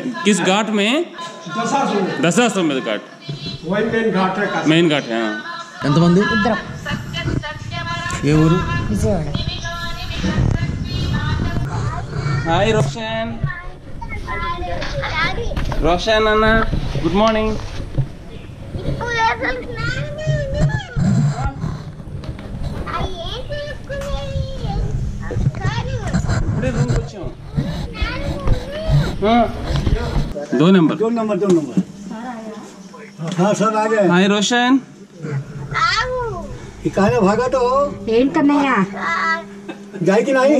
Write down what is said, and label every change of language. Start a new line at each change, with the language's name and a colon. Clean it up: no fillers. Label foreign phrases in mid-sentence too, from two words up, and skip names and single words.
Hindi: किस घाट में? दशाश्वमेध घाट, वही मेन घाट है.
Telugu: మెయిన్ ఘాట్. ఎంతమంది? ఇద్దరం. ఏ ఊరు? విజయవాడ. హాయ్ రోషన్. రోషన్ అన్న,
English: good morning.
Telugu: ఇప్పుడే రూమ్కి వచ్చాం.
Hindi: 2 नंबर. हाँ सर आ गए. हाय रोशन. कहा भागा तो
Telugu: ఏం కన్నయ్య
Hindi: जाए कि नहीं?